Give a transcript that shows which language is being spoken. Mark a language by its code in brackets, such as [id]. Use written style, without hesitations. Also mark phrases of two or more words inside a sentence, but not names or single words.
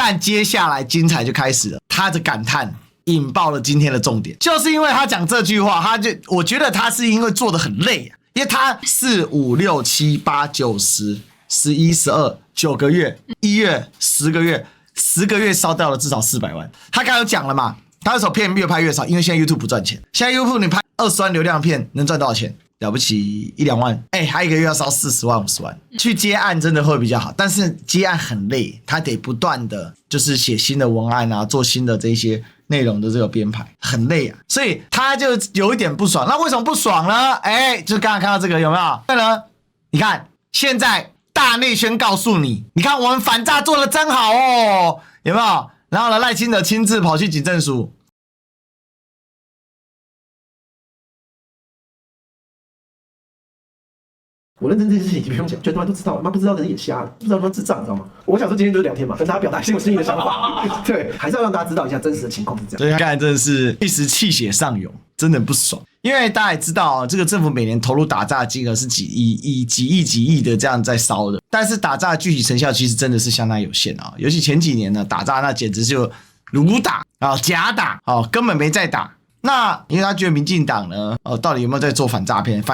[zh] 但接下來精彩就開始了，他的感嘆引爆了今天的重點，就是因為他講這句話，我覺得他是因為做得很累，因為他4、5、6、7、8、9、10、11、12 9個月，1月10個月。10個月燒掉了至少400萬。他剛才有講了嘛，他那首片越拍越少，因為現在 YouTube 不賺錢。現在 YouTube 你拍20萬流量片能賺多少錢？了不起1、2萬。還一個月要燒40萬、50萬。去接案真的會比較好，但是接案很累，他得不斷的就是寫新的文案啊，做新的這些內容的這個編排，很累啊。所以他就有一點不爽。那為什麼不爽呢？就是剛才看到這個有沒有？對呢，你看現在。大內宣告訴你，你看我們反詐做得真好哦，有沒有？然後呢，賴清德親自跑去警政署。我認真這件事情已經不用講，全台灣都知道了，媽不知道的人眼瞎了，不知道他媽智障，你知道嗎？我想說今天就是聊天嘛，跟大家表達一些我心裡的想法，對，還是要讓大家知道一下真實的情況是這樣。所以剛才真的是一時氣血上湧，真的很不爽。因為大家也知道，這個政府每年投入打詐的金額是幾億的這樣在燒的，但是打詐的具體成效其實真的是相當有限啊。尤其前幾年呢，打詐那簡直就盧打假打根本沒在打。那因為他覺得民進黨呢，到底有沒有在做反詐騙？